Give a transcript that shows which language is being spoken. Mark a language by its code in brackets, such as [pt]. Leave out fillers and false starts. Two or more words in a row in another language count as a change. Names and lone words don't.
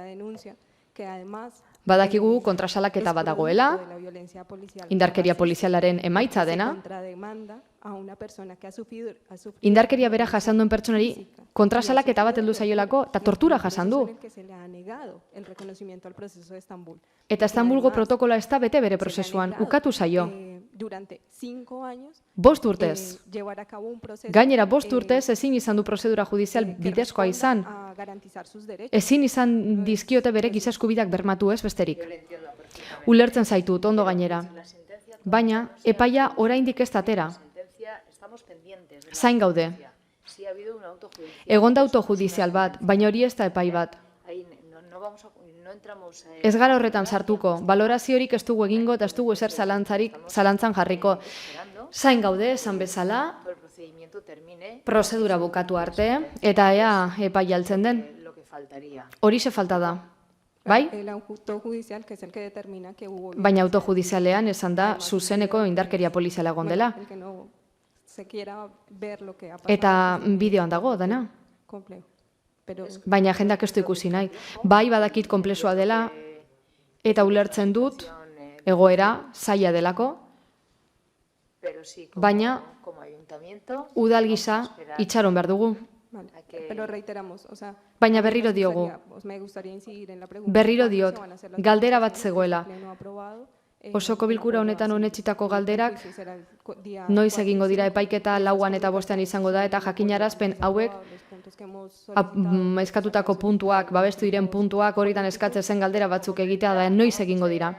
[eu] Badakigu kontrasalaketa bat dagoela, indarkeria polizialaren emaitza dena, indarkeria bera jasan duen pertsonari kontrasalaketa bat heldu zaiolako eta tortura jasan du. Eta Istanbulgo protokoloa ez da bete bere prozesuan, ukatu zaio. [es] durante 5 años [eu] 5 urtez. [es] llevar a cabo un proceso [eu] Gainera 5 urtez ezin izan du prozedura judizial bidezkoa izan. [es] a garantizar sus derechos. [eu] Ezin izan dizkiote bere giza eskubideak bermatu ez besterik. Ulertzen zaitut ondo gainera. Baina epaia oraindik ez atera. Zain gaude. Egon da autojudizial bat, baina hori ez da epai bat. Ez gara horretan sartuko, baloraziorik ez dugu egingo eta ez dugu ezer zalantzan jarriko. Zain gaude, esan bezala, prozedura bukatu arte, eta ea epai altzen den. Horixe falta da. Bai? [es] El autojudicial, que es el que determina que hubo... [eu] Baina autojudizialean esan da zuzeneko indarkeria poliziala egon dela. [es] El que no se quiera ver lo que ha pasado. [eu] Eta bideoan dago, dena. [es] Complejo. Pero... [eu] Baina jendak ez du ikusi nahi. Bai badakit konplexua dela, eta ulertzen dut, egoera, zaila delako, baina udal gisa itxaron behar dugu. [es] Vale. Pero reiteramos, o sea... [eu] Baina berriro diogu. [es] Me gustaría incidir en la pregunta. [eu] Berriro diot, galdera bat zegoela. Osoko bilkura honetan onetsitako galderak, noiz egingo dira epaiketa 4 eta 5 izango da, eta jakinarazpen hauek eskatutako puntuak, babestu diren puntuak, horietan eskatzen zen galdera batzuk egitea da, noiz egingo dira.